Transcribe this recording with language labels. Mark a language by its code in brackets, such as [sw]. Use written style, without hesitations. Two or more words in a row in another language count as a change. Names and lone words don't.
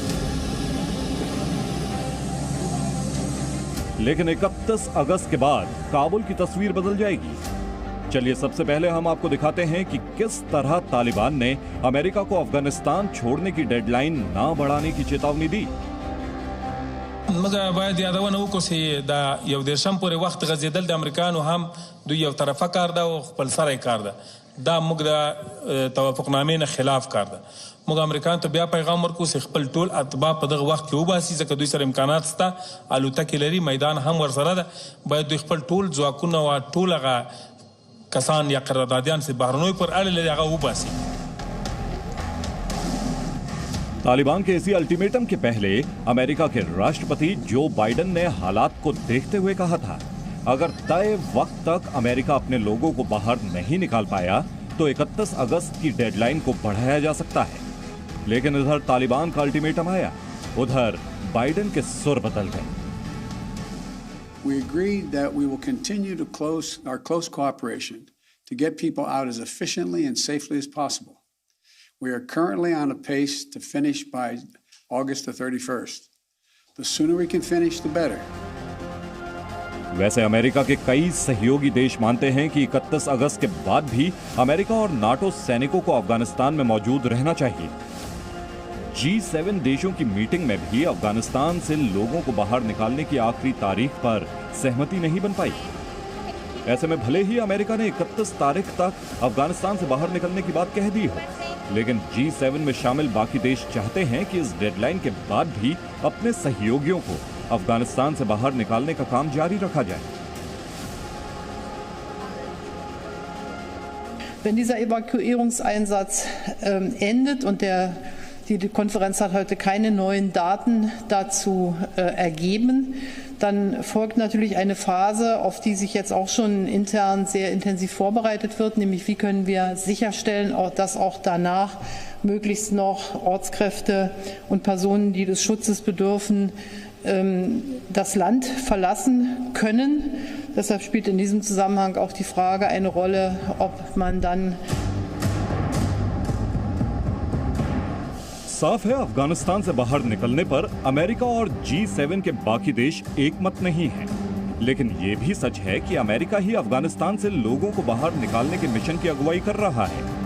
[hi] लेकिन 31 अगस्त के बाद काबुल की तस्वीर बदल जाएगी। चलिए सबसे पहले हम आपको दिखाते हैं कि किस तरह तालिबान ने अमेरिका को अफगानिस्तान छोड़ने की डेडलाइन ना बढ़ाने की चेतावनी दी। [ps] مګه باید یادونه وکړو چې دا یو دیرشم پورې وخت غځېدل د امریکانو هم دوی یو طرفه کار ده او خپل سره کار ده، دا موږ د توافقنامې نه خلاف کار ده. موږ امریکایانو ته بیا پیغام ورکړو چې خپل ټول اتباع په دغه وخت کې وباسي، ځکه دوی سره امکانات شته، الوتکې لري، میدان هم ورسره ده. باید دوی خپل ټول ځواکونه او ټول هغه کسان یا قراردادیان چې بهرنیو پر اړه لري هغه وباسي. [hi] तालिबान के इसी अल्टीमेटम के पहले अमेरिका के राष्ट्रपति जो बाइडेन ने हालात को देखते हुए कहा था, अगर तय वक्त तक अमेरिका अपने लोगों को बाहर नहीं निकाल पाया तो 31 अगस्त की डेडलाइन को बढ़ाया जा सकता है। लेकिन इधर तालिबान का अल्टीमेटम आया, उधर बाइडेन के सुर बदल गए। [en] We agreed that we will continue to our close cooperation to get people out as efficiently and safely as possible. We are currently on a pace to finish by August the 31st. The sooner we can finish, the better. [hi] वैसे अमेरिका के कई सहयोगी देश मानते हैं कि 31 अगस्त के बाद भी अमेरिका और नाटो सैनिकों को अफगानिस्तान में मौजूद रहना चाहिए। G7 देशों की मीटिंग में भी अफगानिस्तान से लोगों को बाहर निकालने की आखिरी तारीख पर सहमति नहीं बन पाई। ऐसे में भले ही अमेरिका ने 31 तारीख तक अफगानिस्तान से बाहर निकलने की बात कह दी हो, लेकिन G7 में शामिल बाकी देश चाहते हैं कि इस डेडलाइन के बाद भी अपने सहयोगियों को अफगानिस्तान से बाहर निकालने का काम जारी रखा जाए। [de] Wenn dieser Evakuierungseinsatz endet und die Konferenz hat heute keine neuen Daten dazu ergeben, dann folgt natürlich eine Phase, auf die sich jetzt auch schon intern sehr intensiv vorbereitet wird, nämlich wie können wir sicherstellen, dass auch danach möglichst noch Ortskräfte und Personen, die des Schutzes bedürfen, das Land verlassen können. Deshalb spielt in diesem Zusammenhang auch die Frage eine Rolle, ob man dann [hi] साफ है, अफगानिस्तान से बाहर निकलने पर अमेरिका और G7 के बाकी देश एकमत नहीं हैं। लेकिन ये भी सच है कि अमेरिका ही अफगानिस्तान से लोगों को बाहर निकालने के मिशन की अगुवाई कर रहा है।